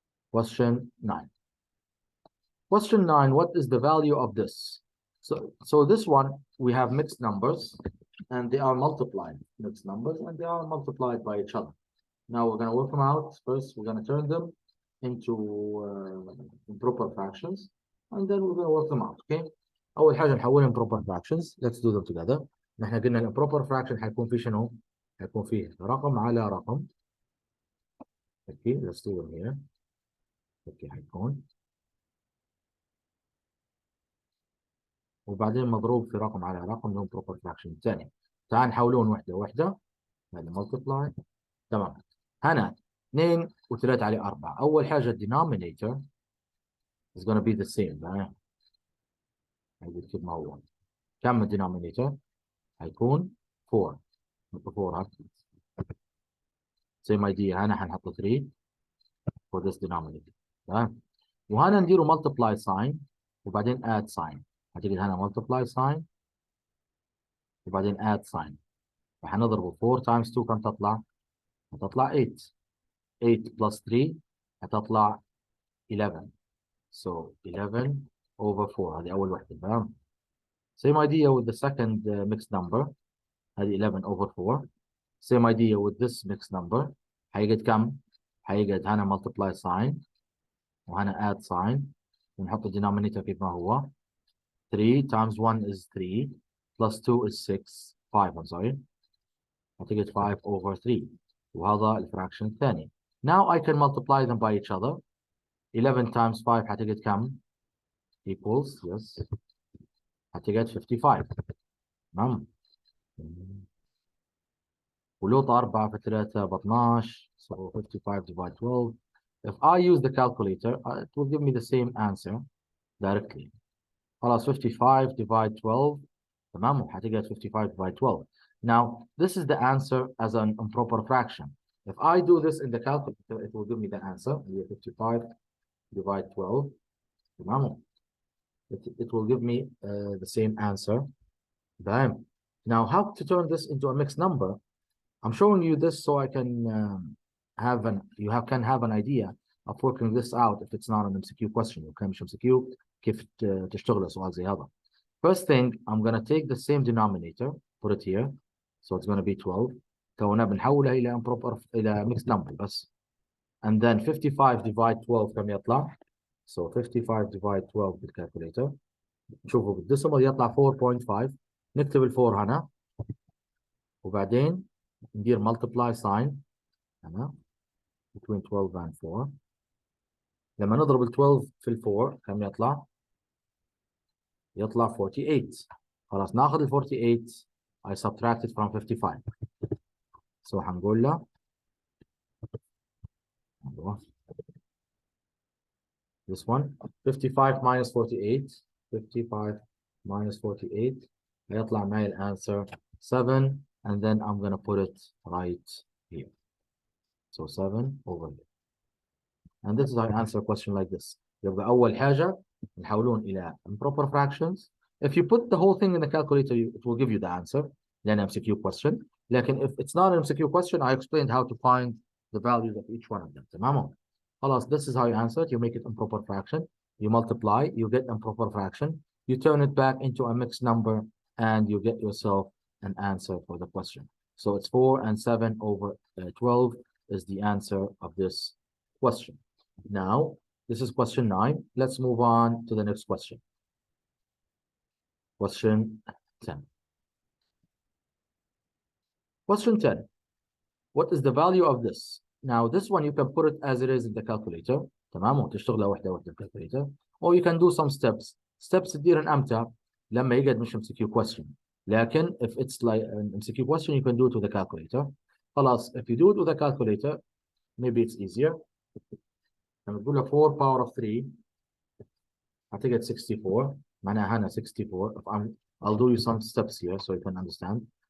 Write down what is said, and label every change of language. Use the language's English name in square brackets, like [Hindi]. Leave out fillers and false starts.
[English] Question 9. Question 9, what is the value of this? So this one, we have mixed numbers, and they are multiplied. Mixed numbers, and they are multiplied by each other. Now we're going to work them out. First, we're going to turn them into proper fractions, and then we're going to work them out. Okay. [Arabic] أول حاجة نحولهم proper fractions. [English] Let's do them together. [Arabic] نحن قلنا ال proper fraction حيكون فيه شنو؟ حيكون فيه رقم على رقم. [English] Okay, let's do them here. Okay, [Arabic] حيكون. وبعدين مضروب في رقم على رقم اللي هو proper fraction الثاني. تعال نحولون وحدة وحدة. هذا multiply. تمام. هنا 2 و3 على 4. أول حاجة [English] denominator is going to be the same. [Arabic] هيقول كيف ما هو. كم الدينومينيتور؟ هيكون 4. [English] 4 same idea. [Arabic] هنا حنحط 3 [English] for this denominator. [Arabic] تمام. وهنا نديروا [English] multiply sign [Arabic] وبعدين [English] add sign. [Arabic] هتجد هنا [English] multiply sign [Arabic] وبعدين [English] add sign. [Arabic] فحنضربه 4 times 2 كم تطلع؟ هتطلع 8. 8 plus 3 هتطلع 11. [English] So 11 over 4 [Arabic] هذه أول وحدة تمام. [English] Same idea with the second mixed number. [Arabic] هذه [English] 11 over 4. Same idea with this mixed number. [Arabic] هيجد كم؟ هيجد هنا multiply sign وهنا add sign ونحط denominator كيف ما هو. [English] 3 times 1 is 3 plus 2 is 6 5 I'm sorry. [Arabic] هتجد 5 over 3 وهذا الفراكشن الثاني. [English] Now I can multiply them by each other. [Arabic] 11 times 5 هتجد كم؟ [English] equals yes [Arabic] هتجد 55 تمام. ولوط 4 في 3 ب 12 [English] so 55 divide 12. If I use the calculator it will give me the same answer directly. [Arabic] خلاص 55 divide 12 تمام وهتجد 55 divide 12. [English] Now this is the answer as an improper fraction. If I do this in the calculator it will give me the answer 55 divide 12 [Arabic] تمام. [English] It will give me the same answer. Bam. Now how to turn this into a mixed number? I'm showing you this so I can can have an idea of working this out if it's not an MCQ question. Okay, [Arabic] مش MCQ كيف تشتغل سؤال زي هذا. [English] First thing, I'm gonna take the same denominator, put it here, so it's gonna be 12. [Arabic] تونا بنحولها إلى improper إلى mixed number بس. [English] And then 55 divide 12 [Arabic] كم يطلع؟ [English] So 55 divide 12 بالcalculator. [Arabic] شوفوا بالديسيمال يطلع 4.5. نكتب ال 4 هنا وبعدين ندير multiply sign هنا [English] between 12 and 4. [Arabic] لما نضرب ال 12 في ال 4 كم يطلع؟ يطلع 48. خلاص ناخذ ال 48 [English] I subtract it from 55. So [Arabic] هنقول له [English] this one 55 minus 48 55 minus 48 [Arabic] هيطلع معي الانسر [English] 7 and then I'm gonna put it right here. So 7 over here. And this is how I answer a question like this. [Arabic] يبقى أول حاجة نحولون إلى improper fractions. [English] If you put the whole thing in the calculator, it will give you the answer. Then MCQ question. [Arabic] لكن [English] if it's not an MCQ question, I explained how to find the values of each one of them. [Arabic] تمام؟ خلاص, [English] this is how you answer it. You make it improper fraction. You multiply, you get improper fraction. You turn it back into a mixed number, and you get yourself an answer for the question. So it's 4 and 7 over 12 is the answer of this question. Now, this is question 9. Let's move on to the next question. Question 10. Question 10. What is the value of this? Now, this one you can put it as it is in the calculator. [Arabic] تمام وتشتغلها واحدة واحدة بالcalculator. [English] Or you can do some steps. [Arabic] Steps تديرن أمتى لما يقعد مش MCQ question. لكن [English] if it's like an MCQ question, you can do it with the calculator. [Arabic] خلاص, [English] if you do it with the calculator, maybe it's easier. [Arabic] لما تقول له 4 power of 3 هتجد 64 معناها هنا 64. [English] I'll do you some steps here so you can understand.